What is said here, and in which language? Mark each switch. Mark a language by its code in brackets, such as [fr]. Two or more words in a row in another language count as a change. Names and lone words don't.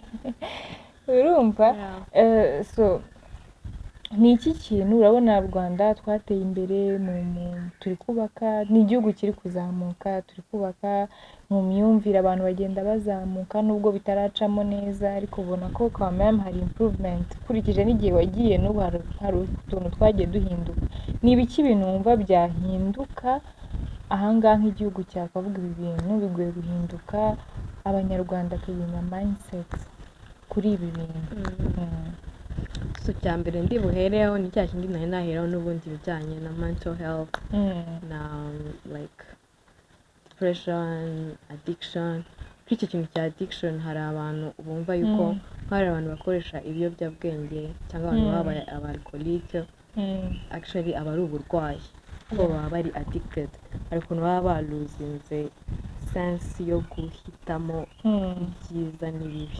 [rw] Urumva? So ni iki kintu urabona u Rwanda twateye imbere, turi kubaka, ni igihugu kiri kuzamuka, turi kubaka mu myumvire, abantu bagenda bazamuka nubwo bitaracamo neza, ariko ubona ko [fr] quand même [rw] hari improvement ukurikije n'igihe wagiye, n'ubu hari utuntu twagiye duhinduka. Ni ibiki bintu wumva byahinduka ahangaha nk'igihugu cyakavuga ibi bintu bigoye guhinduka, abanyarwanda akagira mindset kuri ibi bintu? so cya mbere ndi buhereho ni cya kindi nari naheraho n'ubundi bijyanye na [en] mental health [rw] na [en] like depression, addiction. [rw] Kuri icyo kintu cya addiction hari abantu bumva yuko hari abantu bakoresha ibiyobyabwenge cyangwa abantu baba abalcoholique actually aba ari uburwayi ko baba bari addicted, hari ukuntu baba baluzinze sense yo guhitamo ibyiza n'ibibi.